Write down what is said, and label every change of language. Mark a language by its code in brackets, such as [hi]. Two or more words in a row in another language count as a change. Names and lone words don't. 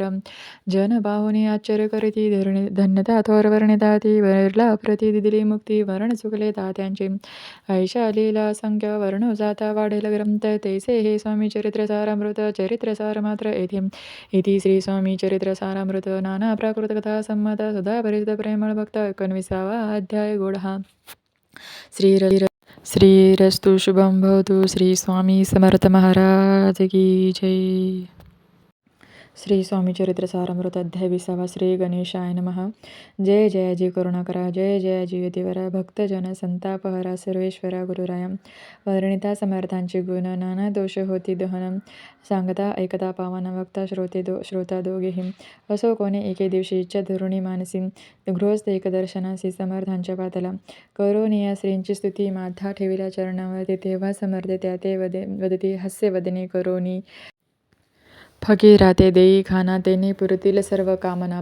[mr] जन पाहुनी आश्चर्य करीती धन्यता थोर वर्णिता ती वैरला प्रती दिली मुक्ती वर्ण चुकले तात्यांचे. ऐशा लीला असंख्य वर्णो जाता वाढेल ग्रंथ तैसे हे स्वामी चरित्र सारामृत चरित्र सार मात्र येथे. इति श्री स्वामी चरित्र सारामृत नाना प्राकृत कथा संमत सदा परिचित प्रेमळ भक्त 19वा अध्याय गोडहा. [sa] श्रीरस्तु शुभं भवतु. [mr] श्री स्वामी समर्थ महाराज की जय. श्री स्वामी चरित्र सारामृत अध्याय 20. [sa] श्री गणेशाय नमः. [mr] जय जयाजी करुणाकरा जय जयाजी यतिवरा भक्तजन संतापहरा सर्वेश्वरा गुरुराया. वर्णिता समर्थांची गुण नाना दोष होती दहन सांगता ऐकता पावन भक्ता श्रोता दोघेही. असो कोणी एके दिवशी इच्छा धरुणी मानसी गृहस्थ एक दर्शनासी समर्थांच्या पातला. करोनिया श्रींची स्तुती माथा ठेविल्या चरणावरती तेव्हा समर्थ त्या ते वदती हास्यवदने करोनी फकीरा ते देई खाना तेने पुरतील सर्व कामना.